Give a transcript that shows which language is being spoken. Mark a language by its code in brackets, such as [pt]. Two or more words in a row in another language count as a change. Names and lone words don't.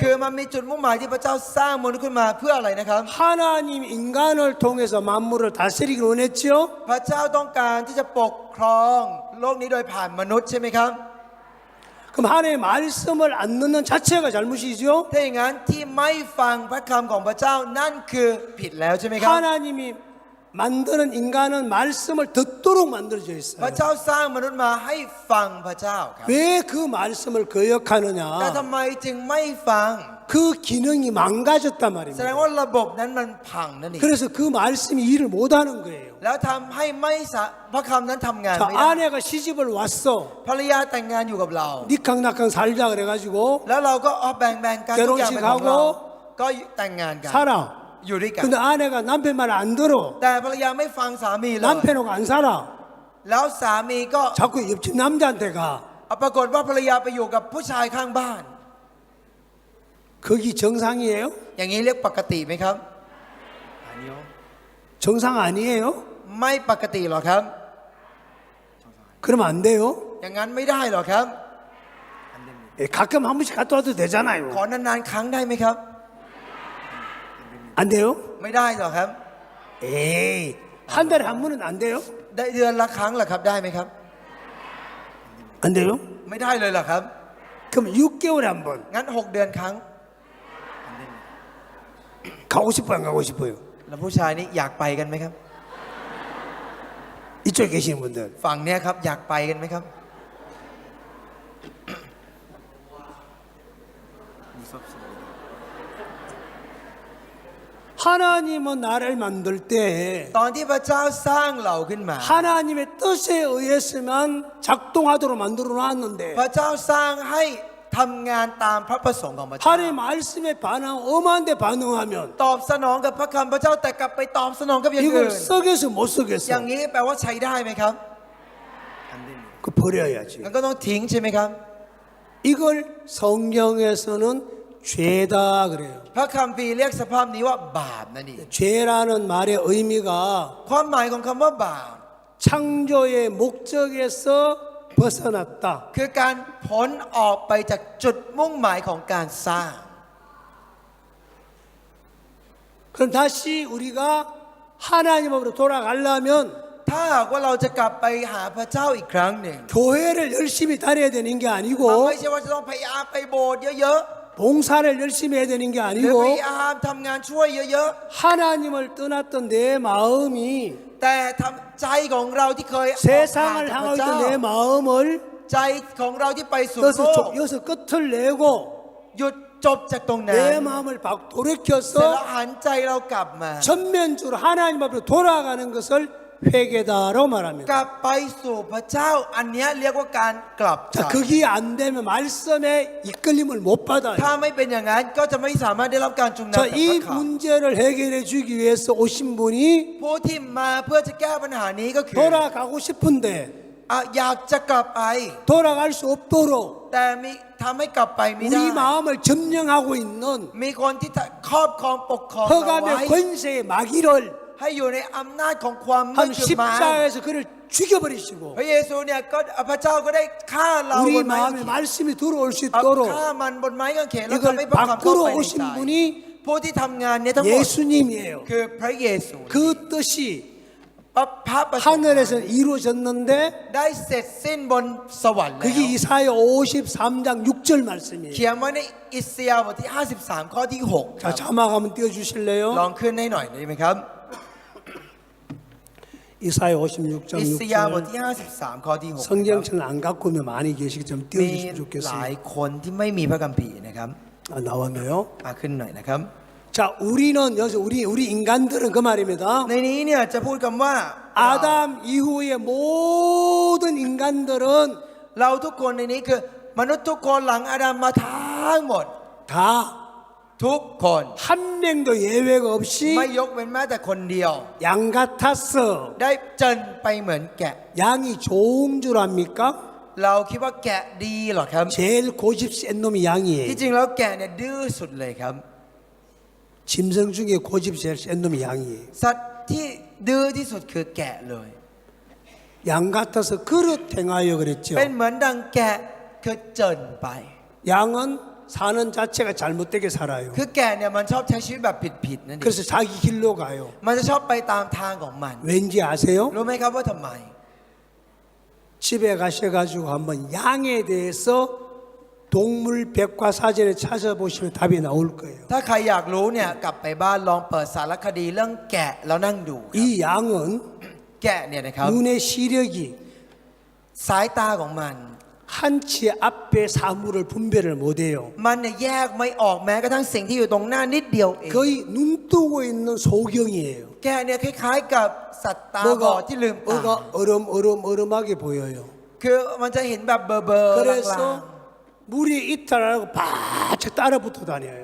[th] คือมันมีจุดมุ่งหมายที่พระเจ้าสร้างมนุษย์ขึ้นมาเพื่ออะไรนะครับ [ko] 하나님 인간을 통해서 만물을 다스리기를 원했죠? [th] พระเจ้าต้องการที่จะปกครองโลกนี้โดยผ่านมนุษย์ใช่ไหมครับ [ko] 그럼 하나님의 말씀을 안 듣는 자체가 잘못이죠? [th] ถ้าอย่างนั้นที่ไม่ฟังพระคำของพระเจ้านั่นคือผิดแล้วใช่ไหมครับ [ko] 하나님이 만드는 인간은 말씀을 듣도록 만들어져 [th] พระ [ko] 있어요. [th] เจ้าสร้างมนุษย์มาให้ฟังพระเจ้าครับ [ko] 왜 그 말씀을 거역하느냐? [th] แต่ทำไมจึงไม่ฟัง [ko] 그 기능이 망가졌단 [th] แสดง [ko] 말입니다. [th] ว่าระบบนั้นมันพังนั่นเอง [ko] 그래서 그 말씀이 일을 못하는 거예요. [th] แล้วทำให้ไม่พระคำนั้นทำงาน [ko] 자, [th] ไม่ได้ [ko] 아내가 시집을 왔어. [th] ภรรยาแต่งงานอยู่กับเรา [ko] 니캉나캉 살자 그래가지고 [th] แล้วเราก็แบ่งกันทุกอย่างเป็นของเรา [ko] 결혼식하고 [th] ก็แต่งงานกัน [ko] 살아. [th] อยู่ด้วยกัน [ko] 근데 아내가 남편 말 안 들어. [th] แต่ภรรยาไม่ฟังสามีเลย [ko] 남편하고 안 살아. [th] แล้วสามีก็ [ko] 자꾸 옆집 남자한테 가. [th] ปรากฏว่าภรรยาไปอยู่กับผู้ชายข้างบ้าน [ko] 거기 정상이에요? [th] อย่างนี้เรียกปกติไหมครับ [ko] 정상 아니에요? [th] ไม่ปกติหรอครับ [ko] 그러면 안 돼요? [th] อย่างนั้นไม่ได้หรอครับ [ko] 예, 가끔 한 번씩 갔다 와도 [th] ขอ [ko] 되잖아요. [th] นานๆครั้งได้ไหมครับ [ko] 안 돼요? [th] ไม่ได้หรอครับ [ko] 에이, 한 달에 한 번은 안 돼요? [th] ได้เดือนละครั้งเหรอครับได้ไหมครับ [ko] 안 돼요? [th] ไม่ได้เลยเหรอครับ [ko] 그럼 6개월에 한 번. [th] งั้น 6 เดือนครั้ง [ko] 가고 싶어요, 안 가고 싶어요? [th] แล้วผู้ชายนี่อยากไปกันไหมครับ [ko] 이쪽에 계시는 분들. [th] ฝั่งเนี้ยครับอยากไปกันไหมครับ [ko] 무섭습니다. 하나님은 나를 만들 때 [th] ตอนที่พระเจ้าสร้างเราขึ้นมา [ko] 하나님의 뜻에 의해서만 작동하도록 만들어 놨는데 [th] พระเจ้าสร้างให้ทำงานตามพระประสงค์ของพระเจ้า [ko] 하나님의 말씀에 반응, 엄한데 반응하면 [th] ตอบสนองกับพระคำพระเจ้าแต่กลับไปตอบสนองกับอย่างอื่ [ko] 이걸 [th] น [ko] 썩여서 못 [th] อย่าง [ko] 썩였어. [th] นี้แปลว่าใช้ได้ไหมครับ [ko] 안 됩니다. 그 버려야지. [th] งั้นก็ต้องทิ้งใช่ไหมครับ [ko] 이걸 성경에서는 죄다 그래요. [th] พระคัมภีร์เรียกสภาพนี้ว่าบาปนั่นเอง [ko] 죄라는 말의 의미가 [th] ความหมายของคำว่าบาป [ko] 창조의 목적에서 벗어났다. [th] คือการพ้นออกไปจากจุดมุ่งหมายของการสร้าง [ko] 그럼 다시 우리가 하나님으로 돌아가려면 [th] ถ้าหากว่าเราจะกลับไปหาพระเจ้าอีกครั้งหนึ่ง [ko] 교회를 열심히 다녀야 되는 게 [th] มัน [ko] 아니고 [th] ไม่ใช่ว่าจะต้องพยายามไปโบสถ์เยอะ [ko] 봉사를 열심히 해야 되는 게 [th] หรือ [ko] 아니고 [th] พยายามทำงานช่วยเยอะ [ko] 하나님을 떠났던 내 마음이 [th] ๆ แต่ทำใจของเราที่เคยออกห่าง [ko] 세상을 [th] จากพระ [ko] 향하고 [th] เจ้า [ko] 있던 내 마음을 [th] ใจของเราที่ไปสู่ [ko] 여기서, [th] โลก [ko] 여기서 끝을 내고 [th] หยุดจบจากตรงนั้น [ko] 내 마음을 [th] เสร็จแล้ว [ko] 돌이켜서 [th] หันใจเรากลับมา [ko] 전면적으로 하나님 앞으로 돌아가는 것을 회개다라고 말합니다. [th] กลับไปสู่พระเจ้าอันเนี้ยเรียกว่าการกลับใจ [ko] 자, 그게 안 되면 말씀에 이끌림을 못 받아요. [th] ถ้าไม่เป็นอย่างนั้นก็จะไม่สามารถได้รับการจุงนำ [ko] 자, [th] จากพ [ko] 이 [th] ระคำ [ko] 문제를 해결해 주기 위해서 오신 분이 [th] ผู้ที่มาเพื่อจะแก้ปัญหานี้ก็คือ [ko] 돌아가고 싶은데 [th] อยากจะกลับไป [ko] 돌아갈 수 없도록 [th] แต่มีทำให้กลับไปไม่ได้ [ko] 우리 마음을 점령하고 있는 [th] มีคนที่ครอบครองปกครองเราไว้ [ko] 흑암의 권세의 마귀를 [th] ให้อยู่ในอำนาจของความมื [ko] 한 [th] ดคือมาร [ko] 십자가에서 그를 죽여버리시고 [th] พระเยซูเนี่ยก็พระเจ้าก็ได้ฆ่าเราบ [ko] 우리 [th] นไม้กาง [ko] 마음에 [th] เขน [ko] 말씀이 들어올 수 [th] เอา [ko] 있도록 [th] ฆ่ามันบนไม้กางเขนแล้ว [ko] 이걸 [th] ทำให้พระคำเข้า [ko] 바꾸러 [th] ไปใน [ko] 오신 [th] ใจ [ko] 분이 [th] ผู้ที่ทำงานเนี่ยทั้งหมด [ko] 예수님이에요. [th] คือพระเยซู [ko] 그 뜻이 [th] พระประสงค์ [ko] 하늘에서 이루어졌는데 [th] ได้เสร็จสิ้นบนสวรรค์แล้ว [ko] 그게 이사야 53장 6절 말씀이에요. [th] เขียนไว้ในอิสยาห์บทที่ 53 ข้อที่ 6 ค [ko] 자, [th] รับ [ko] 자막 한번 띄워주실래요? [th] ลองขึ้นให้หน่อยได้ไหมครับ [ko] 이사야 56장 [th] อิสยาห์บท [ko] 6절 [th] ที่ 53 ข้อที่ 6 [ko] 성경책을 안 갖고 오면 많이 계시기 좀 [th] มี [ko] 띄워주시면 [th] หลาย [ko] 좋겠어요. [th] คนที่ไม่มีพระคัมภีร์นะครับ [ko] 나왔네요. [th] ขึ้นหน่อยนะครับ [ko] 자, 우리는 여기서 우리 인간들은 그 말입니다. [th] ในนี้เนี่ยจะพูดคำว่า [ko] 아담 이후의 모든 인간들은 [th] เราทุกคนในนี้คือมนุษย์ทุกคนหลังอาดัมมาทั้งหมด [ko] 다 [th] ทุกคน [ko] 한 명도 예외가 없이 [th] ไม่ยกเว้นแม้แต่คนเดียว [ko] 양 같았어. [th] ได้เจินไปเหมือนแกะ [ko] 양이 좋은 줄 압니까? [th] เราคิดว่าแกะดีเหรอครับ [ko] 제일 고집 센 놈이 [th] ที่ [ko] 양이에요. [th] จริงแล้วแกะเนี่ยดื้อสุดเลยครับ [ko] 짐승 중에 고집 제일 센 놈이 양이에요. [th] สัตว์ที่ดื้อที่สุดคือแกะเลย [ko] 양 같아서 그릇 행하여 그랬죠. [th] เป็นเหมือนดังแกะคือเจินไป [ko] 양은 사는 자체가 잘못되게 살아요. [th] คือแกะเนี่ยมันชอบใช้ชีวิตแบบผิดๆนั่นเอง [ko] 그래서 자기 길로 가요. [th] มันจะชอบไปตามทางของมัน [ko] 왠지 아세요? [th] รู้ไหมครับว่าทำไม [ko] 집에 가셔가지고 한번 양에 대해서 동물 백과사전에 찾아보시면 답이 나올 거예요. [th] ถ้าใครอยากรู้เนี่ยกลับไปบ้านลองเปิดสารคดีเรื่องแกะแล้วนั่งดูครับ [ko] 이 양은 [th] แกะเนี่ยนะครับ [ko] 눈의 시력이 [th] สายตาของมัน [ko] 한 치 앞에 사물을 분별을 못해요. [th] มันเนี่ยแยกไม่ออกแม้กระทั่งสิ่งที่อยู่ตรงหน้านิดเดียวเอง [ko] 거의 눈 뜨고 있는 소경이에요. [th] แกะเนี่ยคล้ายๆกับสัตว์ตาบอดที่ลืมตา [ko] 뭐가 얼음하게 보여요. [th] คือมันจะเห็นแบบเบอร์ๆลาง [ko] 그래서 물이 이탈하고 바짝 따라붙어 다녀요.